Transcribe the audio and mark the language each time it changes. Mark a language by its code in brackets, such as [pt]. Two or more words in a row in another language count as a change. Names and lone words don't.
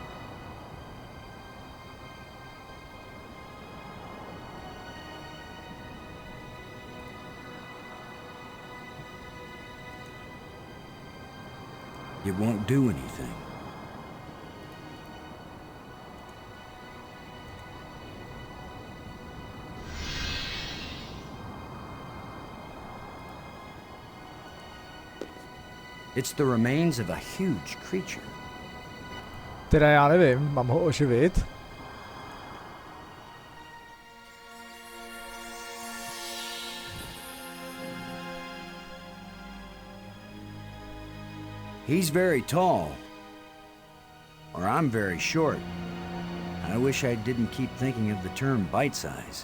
[en] It won't do anything. It's the remains of a huge creature. [cs] Teda já nevím, mám ho oživit? [en] He's very tall. Or I'm very short. I wish I didn't keep thinking of the term bite size.